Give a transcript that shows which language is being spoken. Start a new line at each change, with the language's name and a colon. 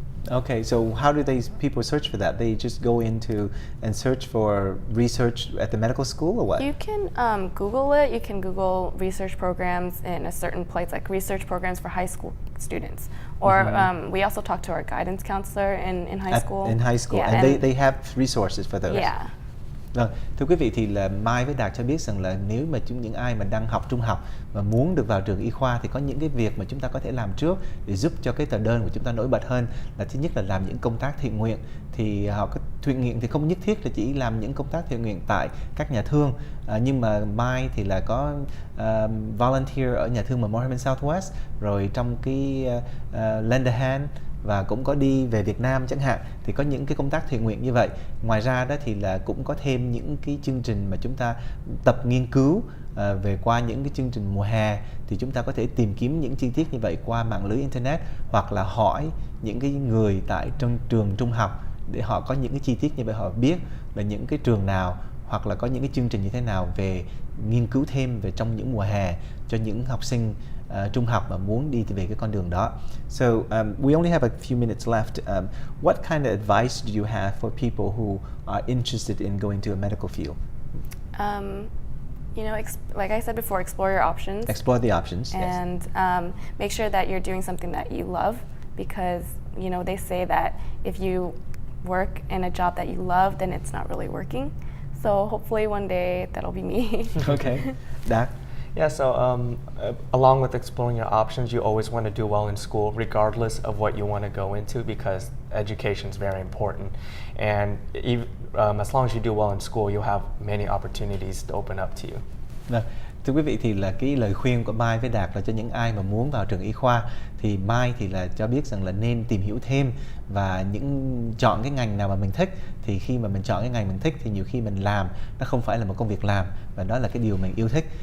English: Okay, so how do these people search for that? They just go into and search for research at the medical school, or what? You can Google it. You can Google research programs in a certain place, like research programs for high school students. Or we also talk to our guidance counselor in high school. In high school, Yeah, and they have resources for those. Yeah.
Vietnamese: Vâng, thưa quý vị, thì là Mai với Đạt cho biết rằng là nếu mà những ai mà đang học trung học và muốn được vào trường y khoa thì có những cái việc mà chúng ta có thể làm trước để giúp cho cái tờ đơn của chúng ta nổi bật hơn. Là thứ nhất là làm những công tác thiện nguyện. Thì họ có thiện nguyện thì không nhất thiết là chỉ làm những công tác thiện nguyện tại các nhà thương, nhưng mà Mai thì là có volunteer ở nhà thương Mohammed Southwest, rồi trong cái lend a hand, và cũng có đi về Việt Nam chẳng hạn, thì có những cái công tác thiện nguyện như vậy. Ngoài ra đó thì là cũng có thêm những cái chương trình mà chúng ta tập nghiên cứu về qua những cái chương trình mùa hè, thì chúng ta có thể tìm kiếm những chi tiết như vậy qua mạng lưới internet, hoặc là hỏi những cái người tại trong trường trung học để họ có những cái chi tiết như vậy, họ biết là những cái trường nào hoặc là có những cái chương trình như thế nào về nghiên cứu thêm về trong những mùa hè cho những học sinh trung học mà muốn đi về cái con đường đó.
English: So we only have a few minutes left. What kind of advice do you have for people who are interested in going to a medical field? You know, like I said before, explore your options. Explore the options. And make sure that you're doing something that you love, because you know they say that if you work in a job that you love, then it's not really working. So hopefully one day that'll be me. Okay. Dak? Yeah, so along with exploring your options, you always want to do well in school, regardless of what you want to go into, because education is very important. And as long as you do well in school, you'll have many opportunities to open up to you.
Vietnamese: Vâng. Thưa quý vị, thì là cái lời khuyên của Mai với Đạt là cho những ai mà muốn vào trường y khoa, thì Mai thì là cho biết rằng là nên tìm hiểu thêm và chọn cái ngành nào mà mình thích. Thì khi mà mình chọn cái ngành mình thích thì nhiều khi mình làm nó không phải là một công việc làm, và đó là cái điều mình yêu thích.